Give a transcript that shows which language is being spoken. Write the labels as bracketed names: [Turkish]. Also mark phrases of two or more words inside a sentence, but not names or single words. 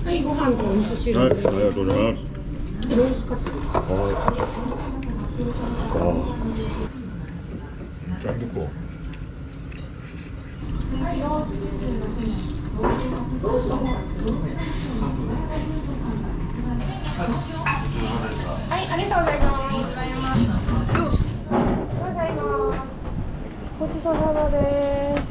[Japanese] ご飯とお味噌汁。 [Korean] 아, 도전. [Japanese] ロースカツです。 [Korean] 짱 두꺼워. 고치자 하나です.